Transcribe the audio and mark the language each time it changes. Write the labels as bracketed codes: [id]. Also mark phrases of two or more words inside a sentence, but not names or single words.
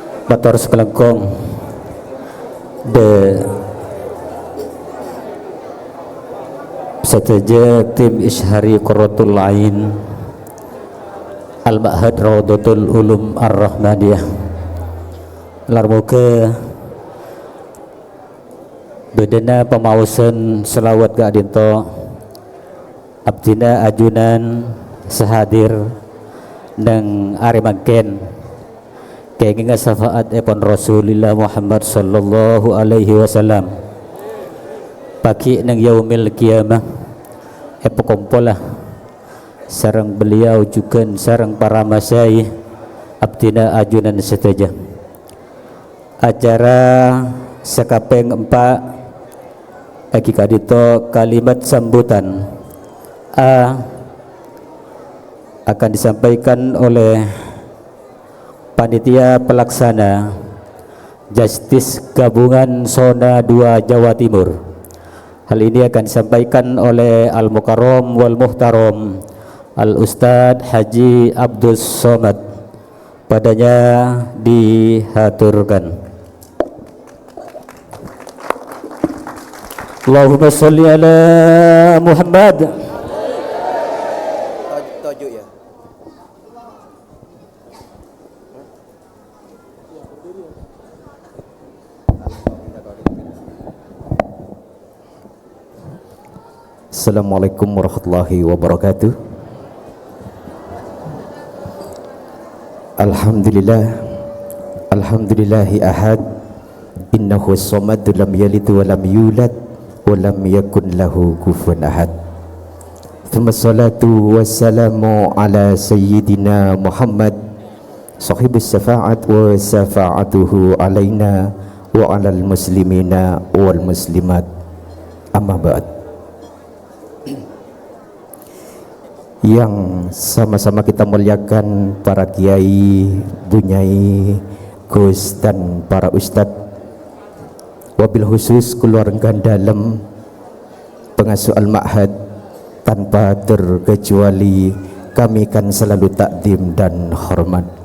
[mad] Bator sekelengkong de seteja tim Ishari Qurratul Ain Al-Ma'had Rawdatul Ulum Ar-Rahmaniyah larmuke bedena pemausan selawat ga dinto abdina ajunan sehadir nang arimangken kenging syafaat epon Rasulullah Muhammad [ar] صلى الله عليه وسلم [mad] pagi nang [ar] يوم القيامة [mad] epokompolah sareng beliau juga sareng para masyayikh abdina ajunan seteja acara sekapeng 4 eki kadito [id] kalimat sambutan akan disampaikan oleh panitia pelaksana Justice Gabungan Zona 2 Jawa Timur. Hal ini akan disampaikan oleh [ar] المكرم والمحترم الأستاذ [id] Haji Abdus Somad. Padanya dihaturkan. [ar] اللهم صل على محمد. السلام عليكم ورحمة الله وبركاته. الحمد لله أحد إنه الصمد لم يلد ولم يولد ولم يكن له كفوا أحد. ثم الصلاة والسلام على سيدنا محمد صاحب الشفاعة وشفاعته علينا وعلى المسلمين والمسلمات. أما بعد. [id] Yang sama-sama kita muliakan para kiai, bunyai, gus dan para ustadz, [ar] وبالخصوص [id] keluarga dalam pengasuh Al-Ma'had, tanpa terkecuali kami kan selalu takdim dan hormat.